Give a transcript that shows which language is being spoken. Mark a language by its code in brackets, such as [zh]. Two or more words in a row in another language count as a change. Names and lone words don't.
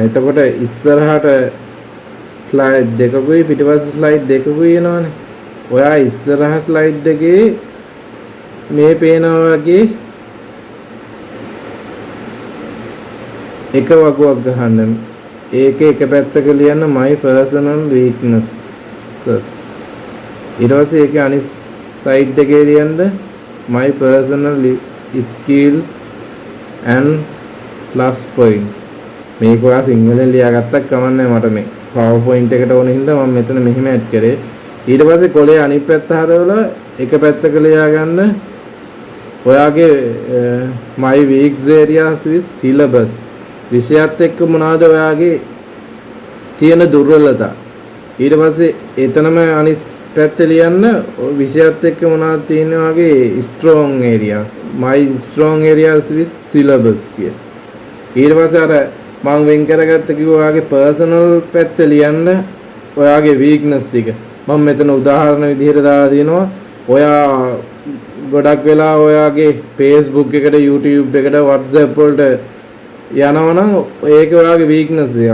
[si] එතකොට ඉස්සරහට ස්ලයිඩ් දෙකකුයි පිටිපස්ස ස්ලයිඩ් දෙකකුයි එනවනේ. ඔයා ඉස්සරහ ස්ලයිඩ් එකේ මේ පේනවා වගේ එක වගුවක් ගහන්න. ඒකේ එක පැත්තක ලියන්න [en] my personal weaknesses. [si] ඊට පස්සේ ඒකේ අනිත් සයිඩ් එකේ ලියන්න [en] my personal skills and plus point. [si] මේක ඔයා සිංහලෙන් ලියාගත්තක් කමන්නේ. මට මේ PowerPoint එකට ඕන හින්දා මම මෙතන මෙහෙම ඇඩ් කරේ. ඊට පස්සේ කොලේ අනිත් පැත්ත හරවලා එක පැත්තක ලියා ගන්න ඔයාගේ [en] my weak areas with syllabus. [si] විෂයත් එක්ක මොනවාද ඔයාගේ තියෙන දුර්වලතා. ඊට පස්සේ එතනම අනිත් පැත්තේ ලියන්න විෂයත් එක්ක මොනවද තියෙන වගේ [en] strong areas. my strong areas with syllabus [si] කිය. ඊට පස්සේ අර මම වෙන් කරගත්ත කිව්වා ඔයාගේ personal පැත්තේ ලියන්න ඔයාගේ weakness ටික. මම මෙතන උදාහරණ විදිහට දාලා තියෙනවා. ඔයා ගොඩක් වෙලා ඔයාගේ Facebook එකට YouTube එකට WhatsApp වලට යනවනම් ඒක ඔයාගේ weakness එක.